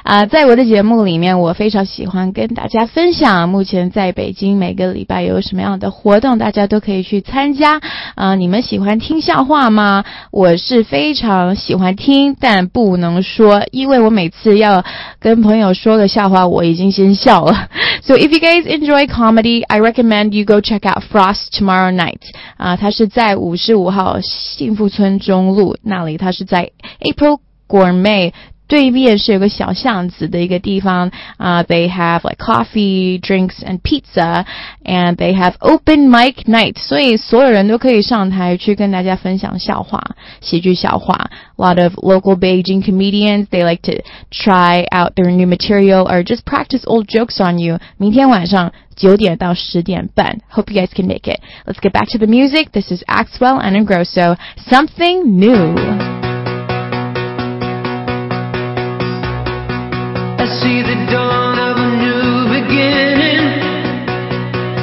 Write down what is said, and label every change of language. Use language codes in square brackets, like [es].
[zh] 在我的节目里面，我非常喜欢跟大家分享目前在北京每个礼拜有什么样的活动，大家都可以去参加。你们喜欢听笑话吗？我是非常喜欢听，但不能说，因为我每次要跟朋友说个笑话，我已经先笑了。 [en] So if you guys enjoy comedy, I recommend you go check out Frost tomorrow night. [zh] 它是在55号幸福村中路那里，它是在 April Gourmet 对面是有个小巷子的一个地方。 [en] They have like coffee, drinks and pizza, and they have open mic night. [zh] 所以所有人都可以上台去跟大家分享笑话，喜剧笑话。 [en] A lot of local Beijing comedians, they like to try out their new material or just practice old jokes on you. [zh] 明天晚上9点到10点半 [en] Hope you guys can make it. Let's get back to the music. This is Axwell and Ingrosso, Something New. I see the dawn of a new beginning.